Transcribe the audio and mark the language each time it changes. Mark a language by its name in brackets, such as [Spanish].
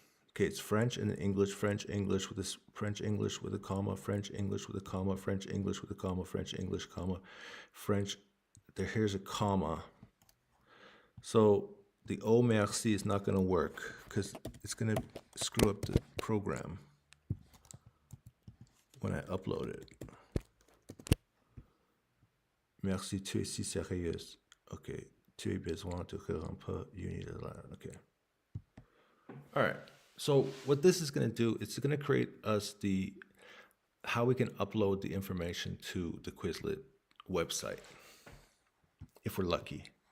[English] Okay, it's French and then English, French, English with this French, English with a comma, French, English with a comma, French, English with a comma, French, English, comma, French. Here's a comma. So the oh merci is not going to work because it's going to screw up the program when I upload it. [French] Merci, tu es si sérieuse. Okay, tu as besoin de un peu unilatéral. [English] Okay. All right. So what this is going to do, it's going to create us how we can upload the information to the Quizlet website, if we're lucky.